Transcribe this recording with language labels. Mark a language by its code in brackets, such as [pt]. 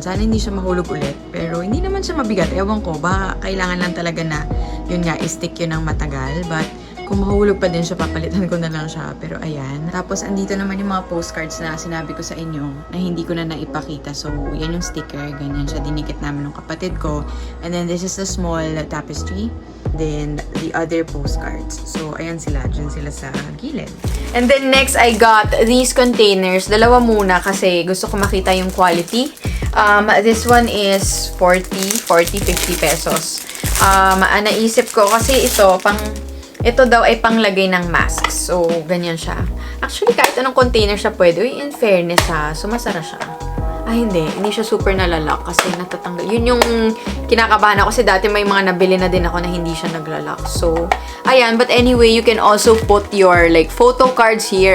[tl] Sana hindi siya mahulog ulit. Pero, hindi naman siya mabigat. Ewan ko, baka kailangan lang talaga na, yun nga, i-stick yun ng matagal. But, kung mahulog pa din siya, papalitan ko na lang siya. Pero ayan. Tapos, andito naman yung mga postcards na sinabi ko sa inyo na hindi ko na naipakita. So, yan yung sticker. Ganyan siya. Dinikit namin ng kapatid ko. [en] And then, this is the small tapestry. Then, the other postcards. [tl] So, ayan sila. Diyan sila sa gilid. [en] And then, next, I got these containers. [tl] Dalawa muna kasi gusto ko makita yung quality. [en] This one is 50 pesos. [tl] Naisip ko kasi ito daw ay panglagay ng mask. So, ganyan siya. Actually, kahit anong container siya pwede. Uy, in fairness sumasara siya. Hindi siya super nalalak kasi natatanggal. Yun yung kinakabahan ako kasi dati may mga nabili na din ako na hindi siya naglalak. So, ayan. [en] But anyway, you can also put your like photo cards here.